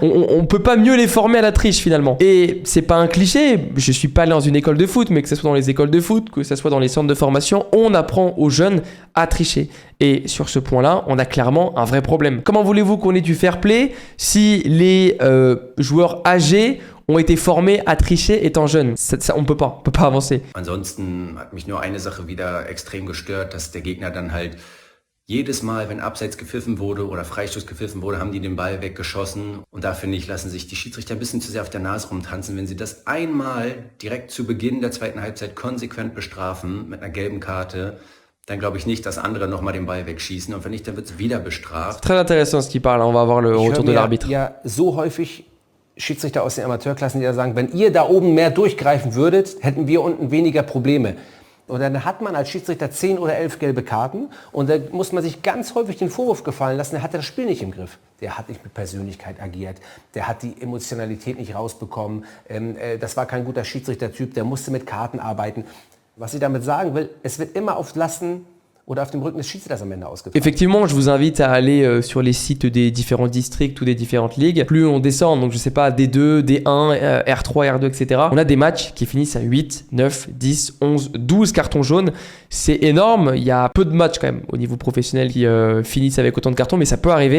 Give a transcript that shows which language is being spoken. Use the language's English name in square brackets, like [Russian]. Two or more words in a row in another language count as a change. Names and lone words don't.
[French] On peut pas mieux les former à la triche finalement. Et c'est pas un cliché, je suis pas allé dans une école de foot, mais que ce soit dans les écoles de foot, que ce soit dans les centres de formation, on apprend aux jeunes à tricher. Et sur ce point-là, on a clairement un vrai problème. Comment voulez-vous qu'on ait du fair play si les joueurs âgés ont été formés à tricher étant jeunes? Ça, on peut pas avancer. [German] Ansonsten hat mich nur eine Sache wieder extrem gestört, dass der Gegner dann halt jedes Mal, wenn Abseits gepfiffen wurde oder Freistoß gepfiffen wurde, haben die den Ball weggeschossen. Und da finde ich, lassen sich die Schiedsrichter ein bisschen zu sehr auf der Nase rumtanzen. Wenn sie das einmal direkt zu Beginn der zweiten Halbzeit konsequent bestrafen mit einer gelben Karte, dann glaube ich nicht, dass andere nochmal den Ball wegschießen. Und wenn nicht, dann wird es wieder bestraft. [French] Très intéressant ce qu'il parle. On va avoir le retour de l'arbitre. [German] Ja, so häufig Schiedsrichter aus den Amateurklassen, die da sagen, wenn ihr da oben mehr durchgreifen würdet, hätten wir unten weniger Probleme. Und dann hat man als Schiedsrichter 10 oder 11 gelbe Karten und da muss man sich ganz häufig den Vorwurf gefallen lassen, der hatte das Spiel nicht im Griff. Der hat nicht mit Persönlichkeit agiert, der hat die Emotionalität nicht rausbekommen, das war kein guter Schiedsrichtertyp, der musste mit Karten arbeiten. Was ich damit sagen will, es wird immer auf Lasten oder auf dem Rücken des Schiedsrichters am Ende ausgetragen. [French] Effectivement, je vous invite à aller sur les sites des différents districts ou des différentes ligues. Plus on descend, donc je sais pas, D2, D1, R3, R2, etc. On a des matchs qui finissent à 8, 9, 10, 11, 12 cartons jaunes. C'est énorme. Il y a peu de matchs quand même au niveau professionnel qui finissent avec autant de cartons, mais ça peut arriver.